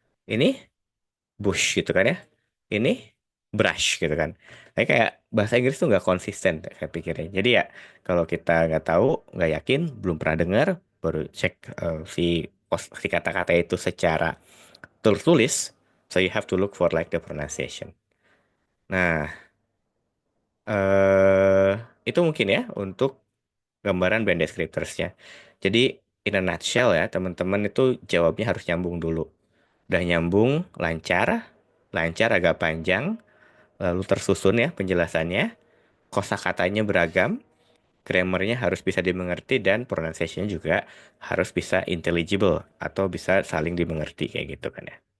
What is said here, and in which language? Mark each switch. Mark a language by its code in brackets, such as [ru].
[id] Ini bush gitu kan ya. Ini brush gitu kan. Tapi kayak bahasa Inggris tuh nggak konsisten saya pikirnya. Jadi ya kalau kita nggak tahu, nggak yakin, belum pernah dengar, baru cek si kata-kata itu secara tertulis. [en] So you have to look for like the pronunciation. [id] Nah, eh itu mungkin ya untuk gambaran band descriptors-nya. Jadi [en] in a nutshell [id] ya, teman-teman itu jawabnya harus nyambung dulu. Udah nyambung, lancar, lancar agak panjang, lalu tersusun ya penjelasannya, kosakatanya beragam, grammarnya harus bisa dimengerti dan pronunciation juga harus bisa intelligible atau bisa saling dimengerti kayak gitu kan ya.